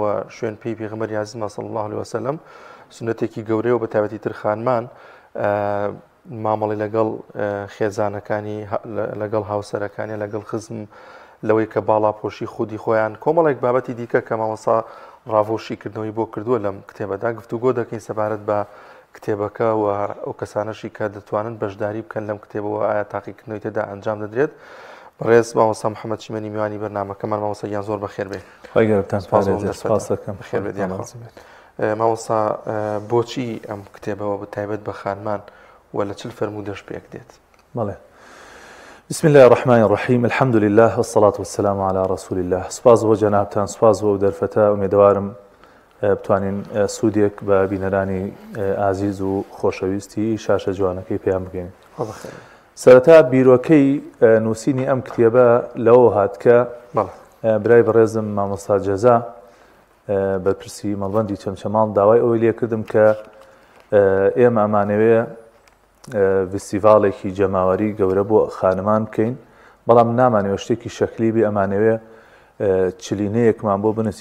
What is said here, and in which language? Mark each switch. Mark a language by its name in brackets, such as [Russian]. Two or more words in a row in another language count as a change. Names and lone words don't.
[Central Kurdish] شوێن پێی پێغەمبەری ئازیزمان [Arabic] صلی الله عليه وسلم [Central Kurdish] سنەتێکی گەورەیە و بە تایبەتی تر خانمان مامەڵی لەگەڵ خێزانەکانی لەگەڵ هاوسەرەکانی لەگەڵ خزم لەوەی کە باڵاپۆشی خودی خۆیان کۆمەڵێک بابەتی دیکە کە مامۆستا ڕاوۆشیکردنەوەی بۆ کردووە لەم کتێبەدا گفتوگۆ دەکەین سەبارەت بە کتێبەکە و ئەو کەسانەشی کە دەتوانن بەشداری بکەن لەم کتێبەوە ئایا تاقیکردنەوەی تێدا ئەنجام دەدرێت. بەڕێز مامۆستا محەممەد شیمەنی میوانی بەرنامەکەمان مامۆستایان زۆر بەخێر بێ. مامۆستا بۆچی ئەم کتێبەوە بە تایبەت بە خانمان و لە چل فەرمودەش پێک دێت؟ بەڵێ. [Arabic] بسم الله الرحمن الرحيم الحمد لله والصلاة والسلام على رسول الله. [Central Kurdish] سپاس بۆ جەنابتان، سپاس بۆ دەرفەتە، ئومێدەوارم بتوانین سوودێک بە بینەرانی ئازیز و خۆشەویستی شاشە جوانەکەی پێیان بگەین. سەرەتا بیرۆکەی نووسینی ئەم کتێبە لەوە هات کە برای بەڕێزم مامۆستا جەزا بەرپرسی مەڵبەندی چەمچەماڵ داوای ئەوەی لێ کردم کە ئێمە ئەمانەوێ فستیڤاڵێکی جەماوەری گەورە بۆ خانمان بکەین، بەڵام نامانەوە شتێکی شەکلی بێ، ئەمانەوێ چلینەیەکمان بۆ بنووسی.